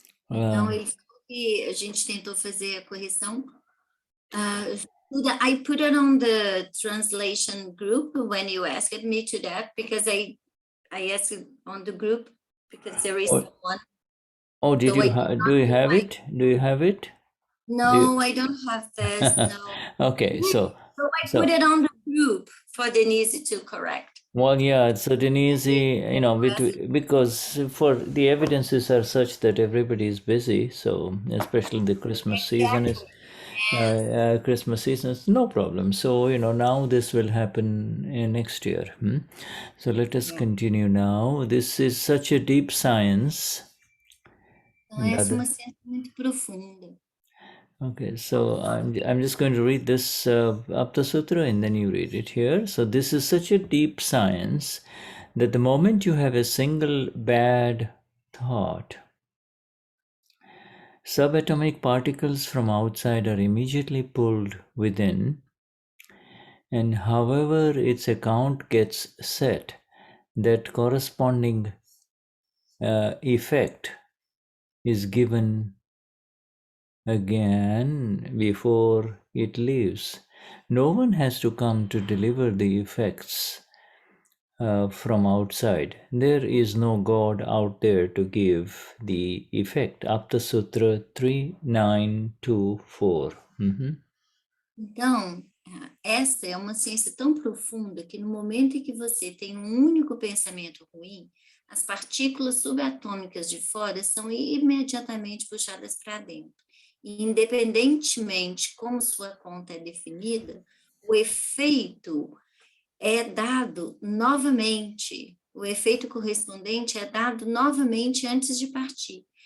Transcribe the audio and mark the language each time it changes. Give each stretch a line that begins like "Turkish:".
Portuguese: Então, ele falou que a gente tentou fazer a correção.
English: I put it on the translation group when you asked me to that, because I asked it on the group because there is one. Oh, do you have it? Do you have it? No, I don't have this. No. Okay, so I put it on the group for Denise to correct. Well, yeah, so Denise, because for the evidences are such that everybody is busy, so especially the Christmas season is. Christmas season is no problem. So now this will happen next year. So let us continue now. This is such a deep science.
Portuguese: Então, essa é uma ciência muito profunda.
English: Okay, so I'm just going to read this Aptasutra and then you read it here. So this is such a deep science that the moment you have a single bad thought, subatomic particles from outside are immediately pulled within, and however its account gets set, that corresponding effect is given again before it leaves. No one has to come to deliver the effects from outside. There is no God out there to give the effect. Aptasutra 3924.
Portuguese: Então, essa é uma ciência tão profunda que no momento em que você tem um único pensamento ruim, as partículas subatômicas de fora são imediatamente puxadas para dentro. E independentemente como sua conta é definida, o efeito é dado novamente, o efeito correspondente é dado novamente antes de partir.